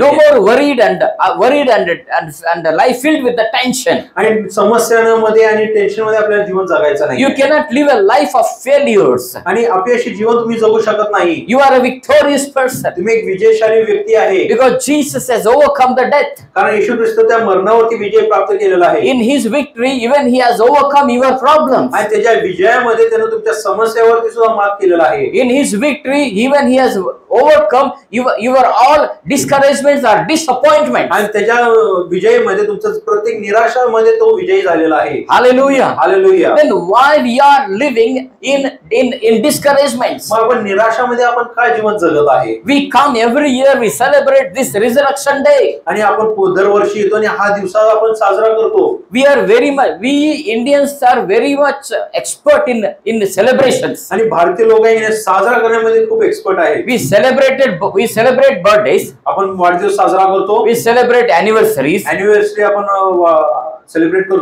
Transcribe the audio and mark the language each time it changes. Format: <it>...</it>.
<en>No more worried and life filled with the tension.</en> <mr>आणि समस्यांमध्ये आणि टेन्शन मध्ये आपल्याला जीवन जगायचं नाही.</mr> <en>You cannot live a life of failures.</en> <mr>आणि अपयशी जीवन तुम्ही जगू शकत नाही.</mr> <en>You are a victorious person.</en> <mr>तुम्ही एक विजयशाली व्यक्ती आहे.</mr> <en>Because Jesus has overcome the death.</en> <mr>कारण येशू ख्रिस्त त्या मरणावरती विजय प्राप्त केलेला आहे.</mr> <en>In his victory, even he has overcome your problems.</en> <mr>आणि त्याच्या विजयामध्ये त्याने तुमच्या समस्यावरती सुद्धा मात केलेला आहे.</mr> <en>In his victory, even he has overcome your all discouragements or disappointments.</en> <mr>आणि त्याच्या विजयामध्ये तुमचं प्रत्येक निराशामध्ये तो विजयी झालेला आहे.</mr> <en>Hallelujah.</en> <mr>Hallelujah.</mr> <en>Then why we are living in discouragements?</en> <mr>मग आपण निराशामध्ये आपण काय जीवन जगत आहे?</mr> <en>We come every year, we celebrate this resurrection day.</en> <mr>आणि आपण दरवर्षी येतो आणि हा दिवस आपण साजरा करतो.</mr> <en>We Indians are very much expert in celebrations.</en> <mr>आणि भारतीय लोक हे साजरा करण्यामध्ये खूप एक्सपर्ट आहे.</mr> <en>We celebrate birthdays.</en> <mr>आपण वाढदिवस साजरा करतो.</mr> <en>We celebrate anniversaries.</en> <mr>अॅनिव्हर्सरी आपण सेलिब्रेट करतो.</mr>